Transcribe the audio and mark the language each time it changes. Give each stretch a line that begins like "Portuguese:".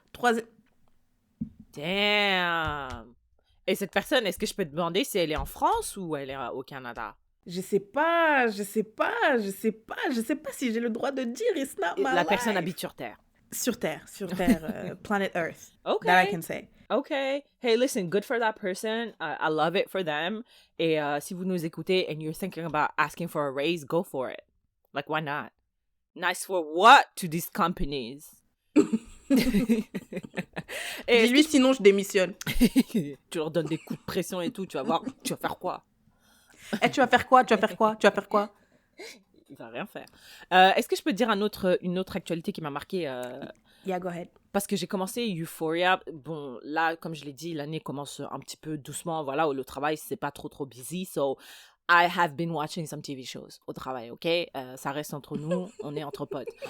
French: Troisième...
English: Damn!
French: Et cette personne, est-ce que je peux te demander si elle est en France ou elle est au Canada? Je sais pas si j'ai le droit de dire.
English: It's not my
French: La
English: life.
French: personne habite sur Terre. Sur Terre,
English: planet Earth. Okay. That I can say. Okay. Hey, listen, good for that person. I love it for them.
French: Et si vous nous écoutez
English: and you're thinking about asking for a raise, go for it. Like, why not? Nice for what to these companies?
French: Et dis-lui, sinon je démissionne. Tu leur donnes des coups de pression et tout, tu vas voir, tu vas faire quoi? Tu vas faire quoi? Il va rien faire. Est-ce que je peux te dire une autre actualité qui m'a marqué
English: Yeah, go ahead.
French: Parce que j'ai commencé Euphoria. Bon, là, comme je l'ai dit, l'année commence un petit peu doucement. Voilà, le travail, c'est pas trop busy.
English: So, I have been watching some TV shows
French: au travail,
English: ok?
French: Ça reste entre nous, on est entre potes.